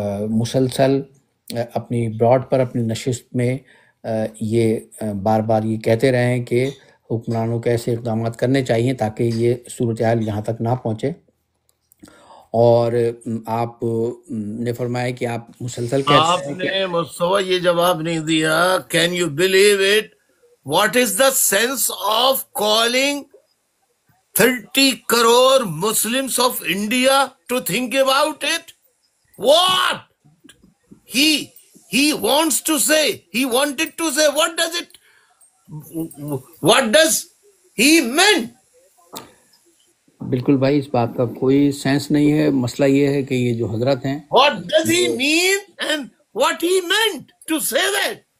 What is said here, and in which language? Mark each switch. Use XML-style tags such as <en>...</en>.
<ur>مسلسل اپنی براڈ پر اپنی نشست میں یہ بار بار یہ کہتے رہے ہیں کہ حکمرانوں کو ایسے اقدامات کرنے چاہیے تاکہ یہ صورتحال یہاں تک نہ پہنچے۔ اور آپ نے فرمایا کہ آپ مسلسل کہتے آپ ہیں کہ نے مصطفیٰ یہ جواب نہیں دیا،</ur> <en>Can you believe it? What is the sense of calling 30 crore Muslims of India to think about it? What he wants to say, he wanted to say, what does he meant?</en> <ur>بالکل بھائی اس بات کا کوئی sense نہیں ہے۔ مسئلہ یہ ہے کہ یہ جو حضرت ہیں</ur> <en>What does he mean and what he meant to say that?</en>